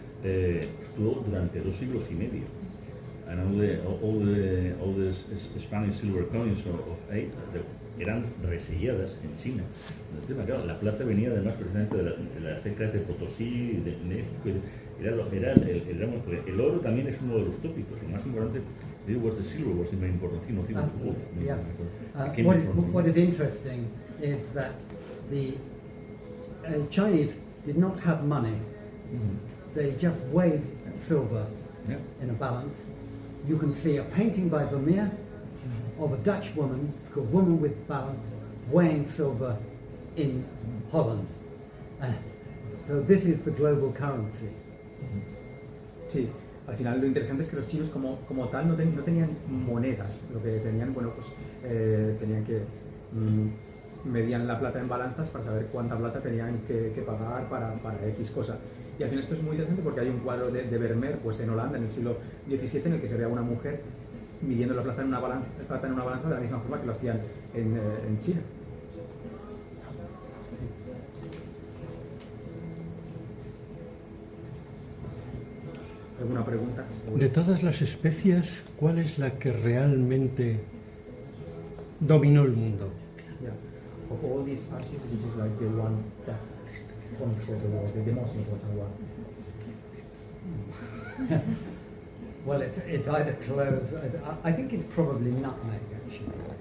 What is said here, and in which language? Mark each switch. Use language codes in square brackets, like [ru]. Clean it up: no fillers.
[es] estuvo durante 2 siglos y medio. [en] And all the Spanish silver coins of 8 [es] eran reselladas en China. Claro, la plata venía además precisamente de las teclas de Potosí, de México. El oro también es uno de los tópicos. Lo más importante, [en] was the silver was the main important thing, not even the gold. Yeah. What is interesting is that the Chinese did not have money. They just weighed silver in a balance. You can see a painting by Vermeer of a Dutch woman, it's called Woman with Balance, weighing silver in Holland. So this is the global currency. [es] Sí, al final lo interesante es que los chinos como tal no tenían monedas, lo que tenían, bueno, pues tenían que medían la plata en balanzas para saber cuánta plata tenían que pagar para X cosa. Y al final esto es muy interesante porque hay un cuadro de Vermeer pues en Holanda en el siglo XVII en el que se ve a una mujer midiendo la plata en una balanza de la misma forma que lo hacían en China. ¿Alguna pregunta? De todas las especias, ¿cuál es la que realmente dominó el mundo? [en] Yeah. Of all these spices, which is like the one that controls the world, the most important one. Well, it's either cloves. I think it's probably nutmeg actually.